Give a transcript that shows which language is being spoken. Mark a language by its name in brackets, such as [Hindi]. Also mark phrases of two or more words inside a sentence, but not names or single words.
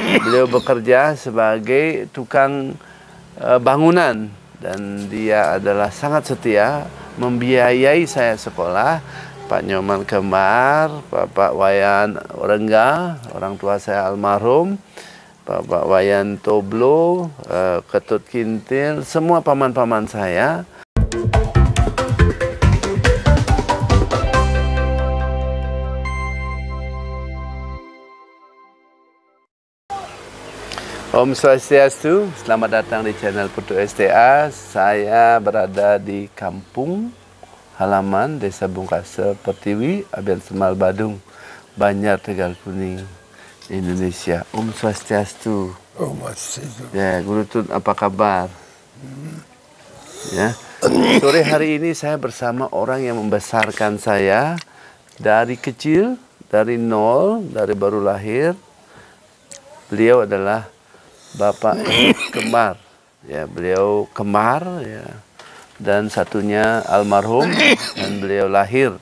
[Indonesian] Beliau bekerja sebagai tukang bangunan dan dia adalah sangat setia membiayai saya sekolah. Pak Nyoman Kembar, Bapak Wayan Rengga, orang tua saya almarhum, Bapak Wayan Toblo, Ketut Kintil, semua paman-paman saya. [Sanskrit] Om Swastiastu, [Indonesian] selamat datang di channel Putu STA. Saya berada di kampung halaman Desa Bungkasa Pertiwi, Abian Semal Badung, Banjar Tegal Kuning, Indonesia. [Sanskrit] Om Swastiastu. Om Swastiastu. [Indonesian] Ya, Guru Tun, apa kabar? Ya. Sore hari ini saya bersama orang yang membesarkan saya dari kecil, dari nol, dari baru lahir. Beliau adalah Bapak Kembar, ya, beliau kembar, ya, dan satunya almarhum, dan beliau lahir.